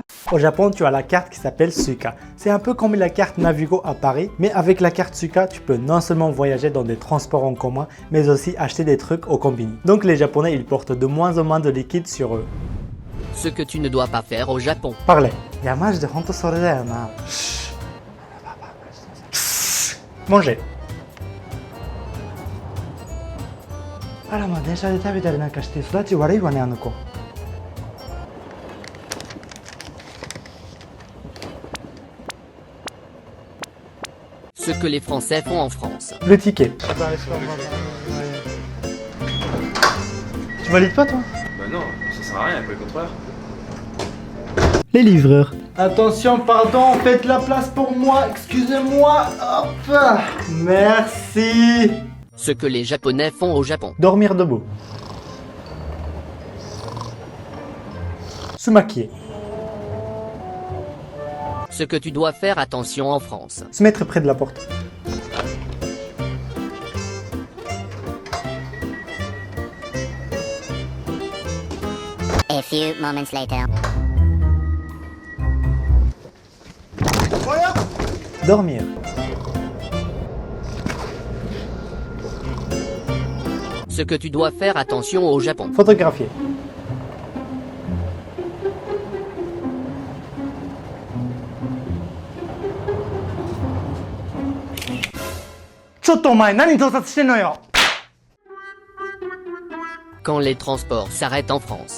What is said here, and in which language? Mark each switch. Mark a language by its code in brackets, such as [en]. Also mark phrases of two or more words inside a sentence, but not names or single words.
[fr] Au Japon, tu as la carte qui s'appelle Suica. C'est un peu comme la carte Navigo à Paris, mais avec la carte Suica, tu peux non seulement voyager dans des transports en commun, mais aussi acheter des trucs au combini. Donc les Japonais, ils portent de moins en moins de liquide sur eux. Ce que tu ne dois pas faire au Japon. [ja] Parlez. やマジでほんとそれだよな. Manger. あらまあ電車で食べたりなんかして育ち悪いわねあの子。 [fr] Ce que les Français font en France. Le ticket. Tu valides pas toi? Bah non, ça sert à rien, pas le contrôleur. Les livreurs. Attention, pardon, faites la place pour moi, excusez-moi, hop. Merci. Ce que les Japonais font au Japon. Dormir debout. Se maquiller. Ce que tu dois faire attention en France. Se mettre près de la porte. [en] A few moments later. [fr] Dormir. Ce que tu dois faire attention au Japon. Photographier. Quand les transports s'arrêtent en France.